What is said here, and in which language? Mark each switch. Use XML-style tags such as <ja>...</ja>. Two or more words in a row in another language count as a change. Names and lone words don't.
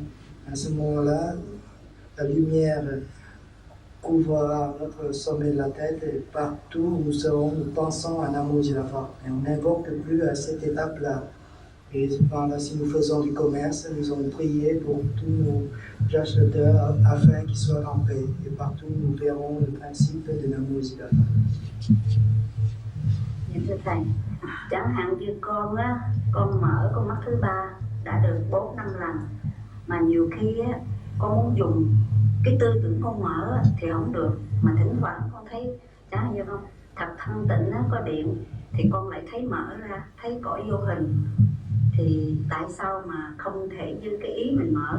<fr>À ce moment-là, la lumière couvrira notre sommet de la tête et partout où nous serons, nous pensons à Namo Java. Et on n'invoque plus à cette étape-là. Et cependant, si nous faisons du commerce, nous allons prier pour tous nos acheteurs afin qu'ils soient en paix. Et partout, nous verrons le principe de Namo Java.</fr> <vi>Thưa Thầy, chẳng hạn như con á, con mở con mắt thứ 3 đã được 4-5 lần, mà nhiều khi á, con muốn dùng cái tư tưởng con mở á, thì không được, mà thỉnh thoảng con thấy chẳng hạn như không thật thanh tịnh á, có điện thì con lại thấy mở ra, thấy cõi vô hình, thì tại sao mà không thể như cái ý mình mở?</vi>